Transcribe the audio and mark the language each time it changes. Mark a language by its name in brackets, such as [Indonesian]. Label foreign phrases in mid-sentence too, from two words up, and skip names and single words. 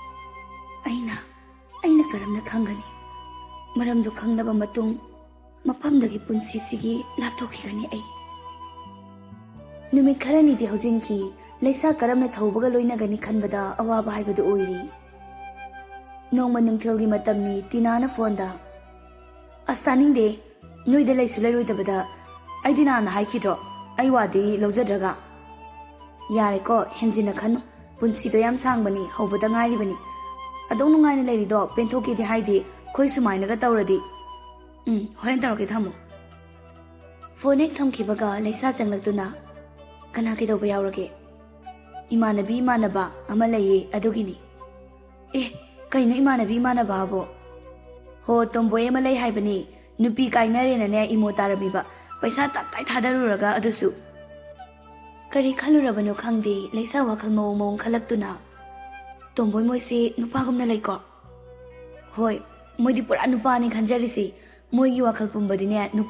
[Manipuri] Aina karamna khangani. Maramdu khangnaba matung mafamdagi punsisigi lapthokhigani ai. Numit kharani di hojinki Leisa karamna thaubaga loinagani khanbada awaba haibadu oiri. Nongma nungthilgi matamni Tinana fonda Astaning de noida laisu lairoidabada aidina na haikidro ai wadi lawjadraga yare ko henjina khanu punsido yam sangbani hobada ngairibani adong nungaina lairido penthoki di haidi khoi sumaina ga tawradi horen tawke thamu phone ek thamkibaga Leisa changlaktuna kana ke doba yawrage imanabi imanaba ama laye adugini kaino imanabi imanaba bo ho tomboy ama lay haibani nupi kainare na ne imo tarabiba paisa tatai thadaruraga adusu kari khalurabano khangde Leisa wakhal mawong khalaktuna tomboy moise nupa gumna laiko hoi moidi pura nupa ni khanjarisi moigi wakhal pumbadi ne